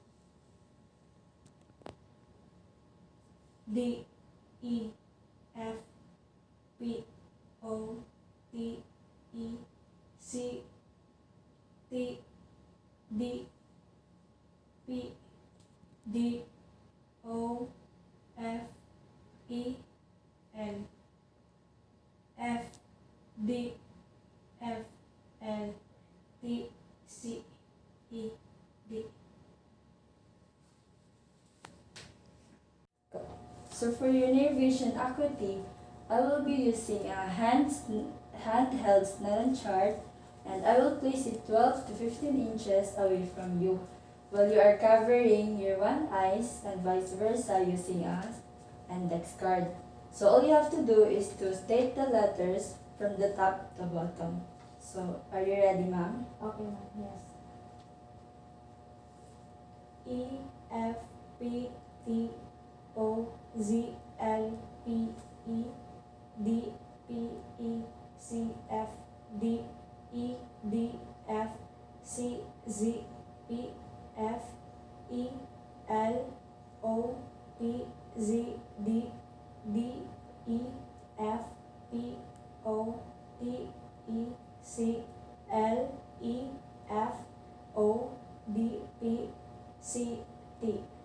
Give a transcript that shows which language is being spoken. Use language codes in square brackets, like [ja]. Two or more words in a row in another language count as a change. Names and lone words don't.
[en] D, E, F, P, O, T, E, C, T, D, P, D, O, F, E, L, F, D, F, L, T, C, E, D. So for your near vision acuity, I will be using a handheld Snellen chart, and I will place it 12 to 15 inches away from you while you are covering your one eyes and vice versa using a index card. So all you have to do is to state the letters from the top to bottom. So are you ready, ma'am? Okay, ma'am. Yes. E, F, P, T, O, Z, L, P, E, D, P, E, C, F, D, E, D, F, C, Z, P, F, E, L, O, P, Z, D, D, E, F, P, O, T, E, C, L, E, F, O, D, P, C, T.